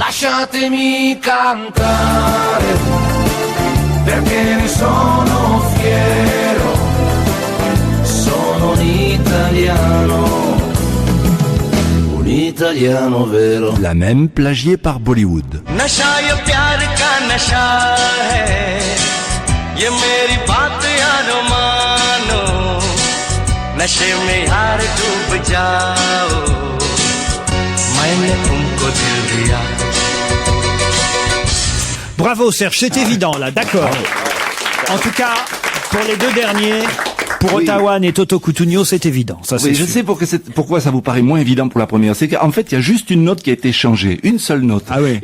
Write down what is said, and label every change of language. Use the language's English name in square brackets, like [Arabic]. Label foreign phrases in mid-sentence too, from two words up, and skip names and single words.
[Italian] Lasciatemi cantare perché ne sono fiero. Sono un italiano vero. [French] La même plagiée par Bollywood. [Hindi] नशा ये प्यार का नशा है ये मेरी बात यार मानो नशे में यार डूब जाओ मैंने तुमको दिल दिया. [French] Bravo Serge, c'est évident là, d'accord. En tout cas, pour les deux derniers, pour Ottawan et Toto Cutugno, c'est évident. Ça, oui, je sais pourquoi ça vous paraît moins évident pour la première. C'est qu'en fait, il y a juste une note qui a été changée, une seule note. Ah oui.